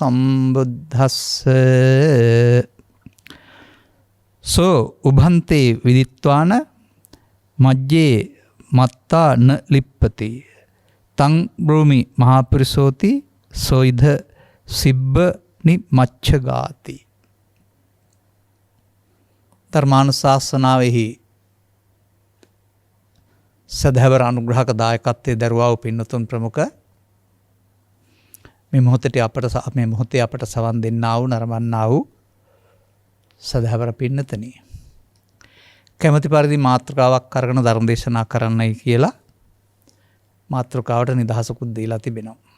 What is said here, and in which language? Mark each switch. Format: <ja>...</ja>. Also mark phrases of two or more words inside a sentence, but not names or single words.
<pi>සම්බුද්දස්සේ සෝ උභන්තේ විදිත්වාන මජ්ජේ මත්තා න ලිප්පති තං බ්‍රෝමි මහාපුරිසෝති සොයිධ සිබ්බ නිමච්ඡගාති.</pi> <si>ධර්මානුශාසනාවෙහි සදහවර අනුග්‍රහක දායකත්වයේ දරුවා වූ පින්නතුන් ප්‍රමුඛ මේ මොහොතේ අපට සවන් දෙන්නා වූ නරඹන්නා වූ සදහවර පින්නතනි, කැමැති පරිදි මාතෘකාවක් අරගෙන ධර්ම දේශනා කරන්නයි කියලා මාතෘකාවට නිදහසකුත් දීලා තිබෙනවා.</si>